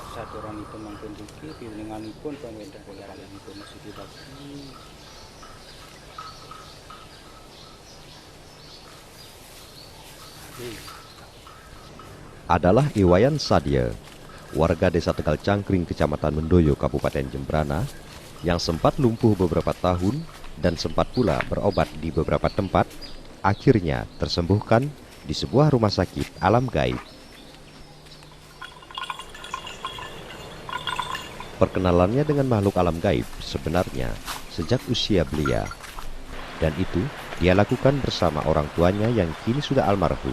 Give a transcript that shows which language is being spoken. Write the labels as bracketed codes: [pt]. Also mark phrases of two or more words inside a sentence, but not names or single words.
[id] aturan itu mangkin iki piwulinganipun pamrentah pun masih dibagi. Adalah Iwayan Sadia, warga desa Tegal Cangkring, Kecamatan Mendoyo, Kabupaten Jembrana, yang sempat lumpuh beberapa tahun dan sempat pula berobat di beberapa tempat, akhirnya tersembuhkan di sebuah rumah sakit alam gaib. Perkenalannya dengan makhluk alam gaib sebenarnya sejak usia belia, dan itu dia lakukan bersama orang tuanya yang kini sudah almarhum.